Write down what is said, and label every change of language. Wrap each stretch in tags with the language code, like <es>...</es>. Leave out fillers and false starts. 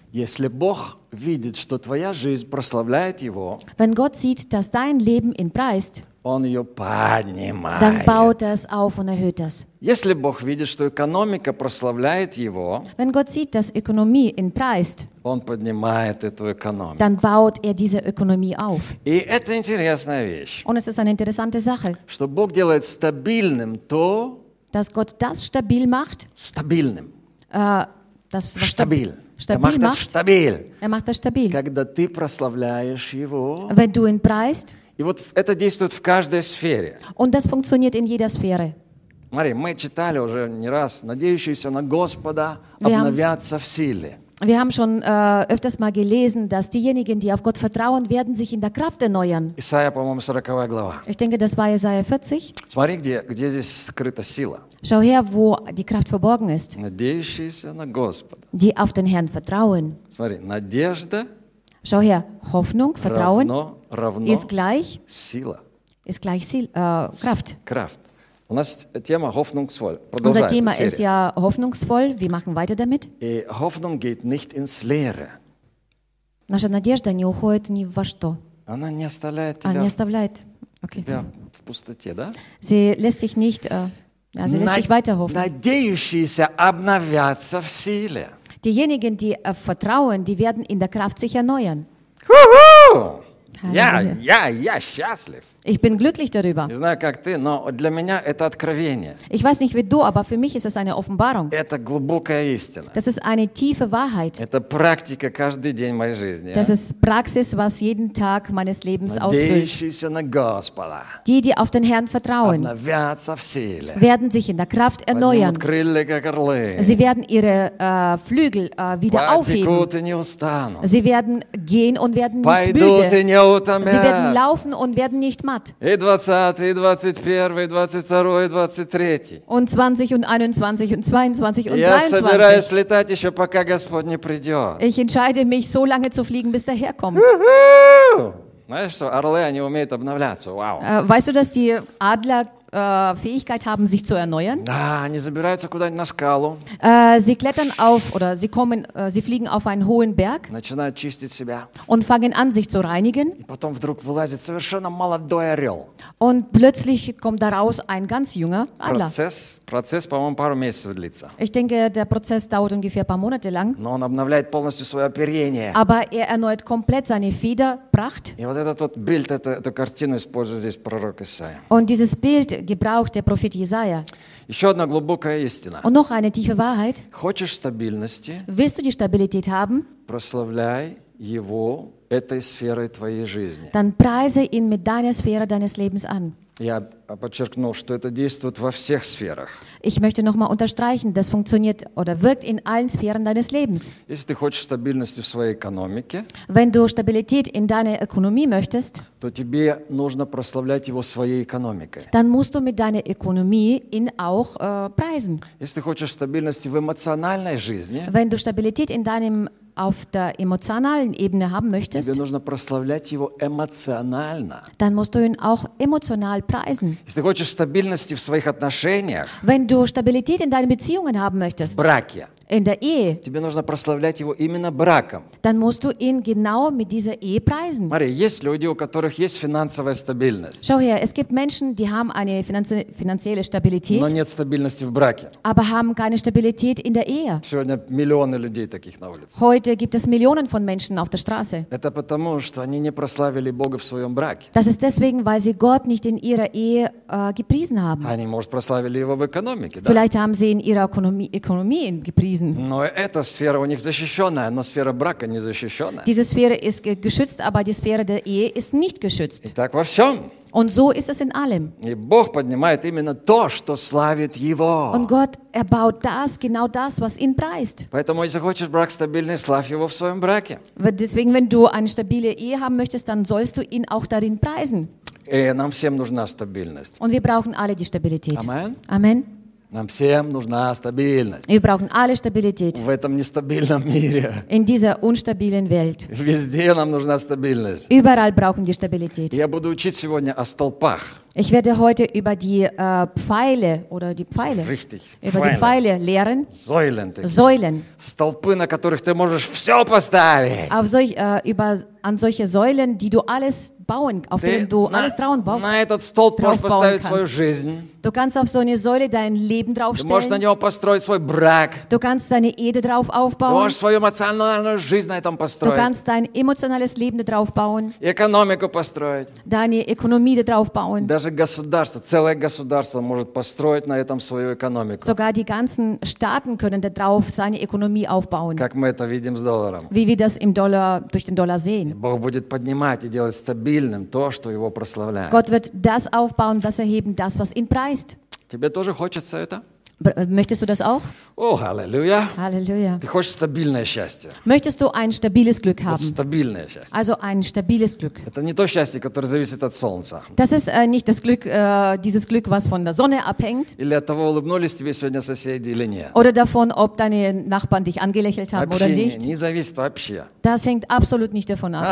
<ru>Если Бог видит, что твоя жизнь прославляет его,</ru> <de>wenn Gott sieht, dass dein Leben ihn preist,</de> <ru>он ее поднимает.</ru> <de>Dann baut das auf und erhöht das.</de> <ru>Если Бог видит, что экономика прославляет его,</ru> <de>wenn Gott sieht, dass Ökonomie ihn preist,</de> <ru>он поднимает эту экономику.</ru> <de>Dann baut diese Ökonomie auf.</de> <ru>И это интересная вещь.</ru> <de>Und es ist eine interessante Sache.</de> <ru>Что Бог делает стабильным то,</ru> <de>dass Gott das stabil macht.</de> <ru>Стабильным.</ru> <de>Das, was stabil. Stabil macht. Das stabil. Er macht das stabil.</de> <ru>Когда ты прославляешь его,</ru> <de>wenn du ihn preist,</de> <ru>и вот это действует в каждой сфере.</ru> <de>Und das funktioniert in jeder Sphäre.</de> <ru>Смотри, мы читали уже не раз, надеющиеся на Господа обновятся в силе.</ru> <de>Wir haben schon öfters mal gelesen, dass diejenigen, die auf Gott vertrauen, werden sich in der Kraft erneuern.</de> <ru>Исайя, по-моему, 40 глава.</ru> <de>Ich denke, das war Jesaja 40.</de> <ru>Смотри, где здесь скрыта сила.</ru> <de>Schau her, wo die Kraft verborgen ist.</de> <ru>Надеющиеся на Господа.</ru> <de>Die auf den Herrn vertrauen.</de> <ru>Смотри, надежда.</ru> <de>Schau her, Hoffnung, Vertrauen</de> <ru>равно</ru> <de>ist gleich</de> <ru>сила.</ru> <de>Ist gleich Kraft. Kraft.</de> <ru>У нас тема</ru> <de>hoffnungsvoll. Unser Thema ist ja hoffnungsvoll. Wir machen weiter damit.</de> <ru>И</ru> <de>Hoffnung geht nicht ins Leere.</de> <ru>Наша надежда не уходит ни во что. Она не оставляет тебя, не оставляет. Okay. Тебя в пустоте, да?</ru> <de>Sie lässt dich nicht, sie lässt dich weiter hoffen.</de> <ru>Надеющиеся обновятся в силе.</ru> <de>Diejenigen, die vertrauen, die werden in der Kraft sich erneuern. Juhu! Ja, ja, ja,</de> <ru>счастлив.</ru> <de>Ich bin glücklich darüber.</de> <ru>Не знаю, как ты, но для меня это откровение.</ru> <de>Ich weiß nicht, wie du, aber für mich ist es eine Offenbarung.</de> <ru>Это глубокая истина.</ru> <de>Das ist eine tiefe Wahrheit.</de> <ru>Это практика каждый день моей жизни.</ru> <de>Das ist Praxis, was jeden Tag meines Lebens ausfüllt.</de> <ru>Надеющиеся на Господа.</ru> <de>Die auf den Herrn vertrauen.</de> <ru>Обновятся в силе.</ru> <de>Werden sich in der Kraft erneuern.</de> <ru>Поднимут крылья, как орлы.</ru> <de>Sie werden ihre Flügel wieder aufheben.</de> <ru>Потекут и не устанут.</ru> <de>Sie werden gehen und werden</de> <ru>пойдут</ru> <de>nicht müde.</de> <ru>Пойдут и не утомят.</ru> <de>Sie werden laufen und werden nicht matt.</de> <ru>И 20, и 21, и 22, и 23.</ru> <de>Und 20 und 21 und 22 und</de> <ru>23. Я собираюсь летать еще, пока Господь не придет.</ru> <de>Ich entscheide mich, so lange zu fliegen, bis der Herr kommt.</de> <ru>Знаешь, что орлы, они умеют обновляться.</ru> <de>Wow. Weißt du, dass die Adler Fähigkeit haben, sich zu erneuern?</de> <ru>Да, они забираются куда-нибудь на скалу.</ru> <de>Sie klettern auf, oder sie kommen, sie fliegen auf einen hohen Berg.</de> <ru>Начинают чистить себя.</ru> <de>Und fangen an, sich zu reinigen.</de> <ru>И потом вдруг вылазит совершенно молодой орел.</ru> <de>Und plötzlich kommt daraus ein ganz junger Adler.</de> <ru>Процесс, по-моему, пару месяцев длится.</ru> <de>Ich denke, der Prozess dauert ungefähr ein paar Monate lang.</de> <ru>Но он обновляет полностью свое оперение.</ru> <de>Aber er erneuert komplett seine Federpracht.</de> <ru>И вот этот вот</ru> <de>Bild,</de> <ru>эту картину использует здесь пророк Исайя.</ru> <de>Und dieses Bild gebraucht der Prophet Jesaja.</de> <ru>Еще одна глубокая истина.</ru> <de>Und noch eine tiefe Wahrheit.</de> <ru>Хочешь стабильности?</ru> <de>Willst du die Stabilität haben?</de> <ru>Прославляй его этой сферой твоей жизни.</ru> <de>Dann preise ihn mit deiner Sphäre deines Lebens an.</de> <ru>Я подчеркнул, что это действует во всех сферах.</ru> <de>Ich möchte noch mal unterstreichen, das funktioniert oder wirkt in allen Sphären deines Lebens.</de> <ru>Если ты хочешь стабильности в своей экономике,</ru> <de>wenn du Stabilität in deiner Ökonomie möchtest,</de> <ru>то тебе нужно прославлять его своей экономикой.</ru> <de>Dann musst du mit deiner Ökonomie ihn auch preisen.</de> <ru>Если ты хочешь стабильности в эмоциональной жизни,</ru> <de>wenn du Stabilität in deinem auf der emotionalen Ebene haben möchtest,</de> <ru>тебе нужно прославлять его эмоционально.</ru> <de>Dann musst du ihn auch emotional preisen.</de> <ru>Если ты хочешь стабильности в своих отношениях,</ru> <de>wenn du Stabilität in deinen Beziehungen haben möchtest,</de> <ru>браке,</ru> <de>in der Ehe,</de> <ru>тебе нужно прославлять его именно браком.</ru> <de>Dann musst du ihn genau mit dieser Ehe preisen.</de> <ru>Смотри, есть люди, у которых есть финансовая стабильность.</ru> <de>Schau her, es gibt Menschen, die haben eine finanzielle Stabilität,</de> <ru>но нет стабильности в браке.</ru> <de>Aber haben keine Stabilität in der Ehe.</de> <ru>Сегодня миллионы людей таких на улице.</ru> <de>Heute gibt es Millionen von Menschen auf der Straße.</de> <ru>Это потому, что они не прославили Бога в своем браке.</ru> <de>Das ist deswegen, weil sie Gott nicht in ihrer Ehe gepriesen haben.</de> <ru>Они, может, прославили его в экономике, да?</ru> <de>Vielleicht haben sie in ihrer Ökonomie ihn gepriesen.</de> <ru>Но эта сфера у них защищенная, но сфера брака не защищенная.</ru> <de>Diese Sphäre ist geschützt, aber die Sphäre der Ehe ist nicht geschützt.</de> <ru>Итак, во всем.</ru> <de>Und so ist es in allem.</de> <ru>И Бог поднимает именно то, что славит Его.</ru> <de>Und Gott erbaut das, genau das, was ihn preist.</de> <ru>Поэтому, если хочешь брак стабильный, славь его в своем браке.</ru> <de>Deswegen, wenn du eine stabile Ehe haben möchtest, dann sollst du ihn auch darin preisen.</de> <ru>И нам всем нужна стабильность.</ru> <de>Und wir brauchen alle die Stabilität. Amen. Amen.</de> <ru>Нам всем нужна стабильность.</ru> <de>Wir brauchen alle Stabilität.</de> <ru>В этом нестабильном мире.</ru> <de>In dieser unstabilen Welt.</de> <ru>Везде нам нужна стабильность.</ru> <de>Überall brauchen wir Stabilität.</de> <ru>Я буду учить сегодня о столпах.</ru> <de>Ich werde heute über die Pfeile oder die Pfeile Richtig. Über Pfeile. Die Pfeile lehren. Säulen. Säulen.</de> <ru>Столпы, на которых ты можешь всё поставить.</ru> <de>Auf solch, über an solche Säulen, die du alles bauen, auf denen du alles drauf bauen kannst.</de> <ru>На этот столб можешь поставить свою жизнь.</ru> <de>Du kannst auf so eine Säule dein Leben draufstellen. Du</de> <ru>можешь на него построить свой брак.</ru> <de>Du kannst deine Ehe drauf aufbauen. Du</de> <ru>можешь свою эмоциональную жизнь на этом построить.</ru> <de>Du kannst dein emotionales Leben drauf bauen.</de> <ru>Экономику построить.</ru> <de>Deine Ökonomie drauf bauen.</de> <ru>Даже государство, целое государство может построить на этом свою экономику.</ru> <de>Sogar die ganzen Staaten können darauf seine Ökonomie aufbauen.</de> <ru>Как мы это видим с долларом.</ru> <de>Wie wir das im Dollar, durch den Dollar sehen.</de> <ru>Бог будет поднимать и делать стабильным то, что его прославляет.</ru> <de>Gott wird das aufbauen, das erheben, das, was ihn preist.</de> <ru>Тебе тоже хочется это?</ru> <de>Möchtest du das auch?</de> <ru>О, аллилуйя. Аллилуйя. Ты хочешь стабильное счастье?</ru> <de>Möchtest du ein stabiles Glück haben?</de> <ru>Вот стабильное счастье.</ru> <de>Also ein stabiles Glück.</de> <ru>Это не то счастье, которое зависит от солнца.</ru> <de>Das ist nicht das Glück, dieses Glück, was von der Sonne abhängt.</de> <ru>Или от того, улыбнулись тебе сегодня соседи или нет.</ru> <de>Oder davon, ob deine Nachbarn dich angelächelt haben</de> <ru>вообще</ru> <de>oder nicht.</de> <ru>Не зависит вообще.</ru> <de>Das hängt absolut nicht davon ab.</de>